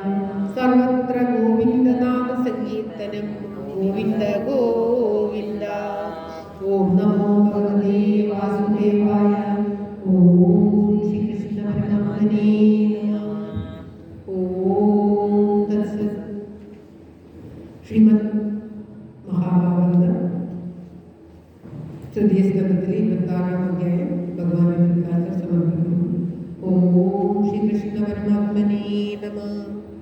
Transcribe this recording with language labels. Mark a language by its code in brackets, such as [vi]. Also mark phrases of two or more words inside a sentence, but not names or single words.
[sa] सर्वत्र गोविन्दनाम संकीर्तनं गोविन्द गोविन्द। ॐ नमो भगवते वासुदेवाय। ॐ श्रीकृष्ण परमात्मने नमः। ॐ तत्सत्। [ml] ശ്രീമദ് മഹാഭാരതം തൃതീയസ്കന്ധത്തിലെ 26-ാം അധ്യായം ഭഗവാന്റെ തൃക്കാലത്ത് സമർപ്പിക്കുന്നു. [sa] ഓം ശ്രീകൃഷ്ണ പരമാത്മനേ നമഃ.